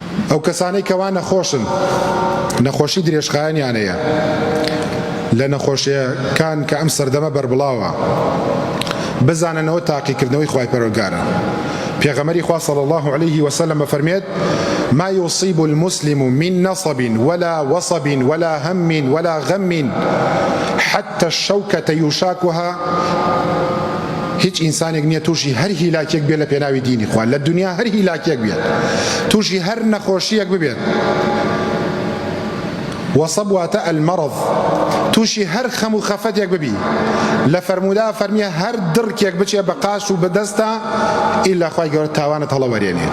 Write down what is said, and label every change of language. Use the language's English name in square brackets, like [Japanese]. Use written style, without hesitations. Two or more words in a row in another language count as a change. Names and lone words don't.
[Central Kurdish] ئەو کەسانەی کەوا نەخۆشن، نەخۆشی درێژخایەنیانەیە لە نەخۆشیەکان کە ئەم سەردەمە بەربڵاوە، بزاننەوە تاقیکردنەوەی خوای پەروەردگارە. پێغەمبەری خوا [Arabic] صلی الله عليه وسلم فرمێت: ما يصيب المسلم من نصب ولا وصب ولا هم ولا غم حتى الشوكة يشاكها. [Central Kurdish] هیچ ئینسانێک نییە تووشی هەر هیلاکێک بێت لە پێناوی دینی خوا، لە دنیا هەر هیلاکێک بێت، تووشی هەر نەخۆشیەک ببێت. وصب واتە المەرض، تووشی هەر خەم و خەفەتێک ببی. لە فەرموودا فەرمیە هەر دڕکێک بچێ بە قاش و بەدەستە ئیلا خوای گەورە تاوانت هەڵەوەرێنێ.